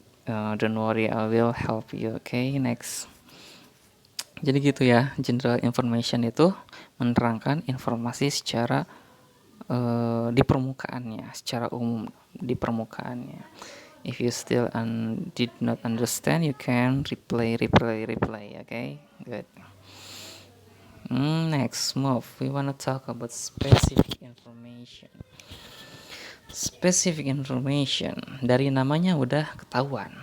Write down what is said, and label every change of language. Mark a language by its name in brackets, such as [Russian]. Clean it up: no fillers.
[English] Don't worry, I will help you. Okay, next. [Indonesian] Jadi gitu ya, general information itu menerangkan informasi secara di permukaannya, secara umum di permukaannya. [English] If you still did not understand, you can replay. Okay, good. Next, move. We wanna talk about specific information. [Indonesian] Specific information, dari namanya udah ketahuan.